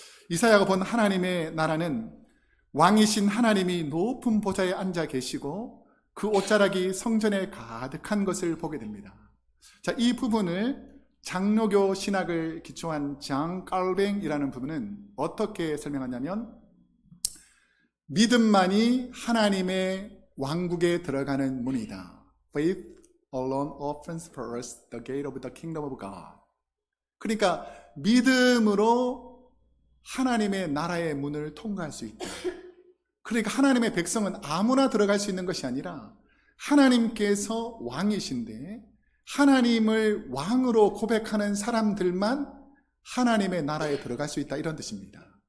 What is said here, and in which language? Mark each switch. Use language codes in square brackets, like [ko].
[ko] 이사야가 본 하나님의 나라는 왕이신 하나님이 높은 보좌에 앉아 계시고 그 옷자락이 성전에 가득한 것을 보게 됩니다. 자, 이 부분을 장로교 신학을 기초한 장 깔뱅이라는 부분은 어떻게 설명하냐면 믿음만이 하나님의 왕국에 들어가는 문이다. [en] Faith alone opens first the gate of the kingdom of God. [ko] 그러니까 믿음으로 하나님의 나라의 문을 통과할 수 있다. 그러니까 하나님의 백성은 아무나 들어갈 수 있는 것이 아니라 하나님께서 왕이신데 하나님을 왕으로 고백하는 사람들만 하나님의 나라에 들어갈 수 있다, 이런 뜻입니다.